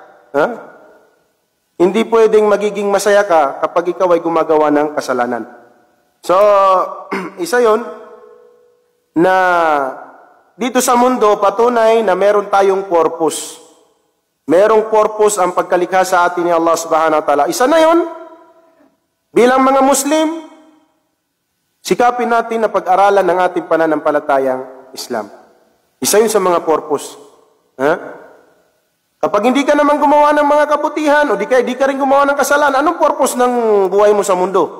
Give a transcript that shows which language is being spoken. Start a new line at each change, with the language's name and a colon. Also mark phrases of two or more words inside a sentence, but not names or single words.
Filipino: Hindi pwedeng magiging masaya ka kapag ikaw ay gumagawa ng kasalanan. So, isa yon na dito sa mundo, patunay na meron tayong purpose. Merong purpose ang pagkalikha sa atin ni Allah
Arabic: سبحانه وتعالى.
Filipino: Isa na yon, bilang mga Muslim, sikapin natin na pag-aralan ng ating pananampalatayang Islam. Isa yun sa mga purpose. Kapag hindi ka naman gumawa ng mga kabutihan, o di ka rin gumawa ng kasalanan, anong purpose ng buhay mo sa mundo?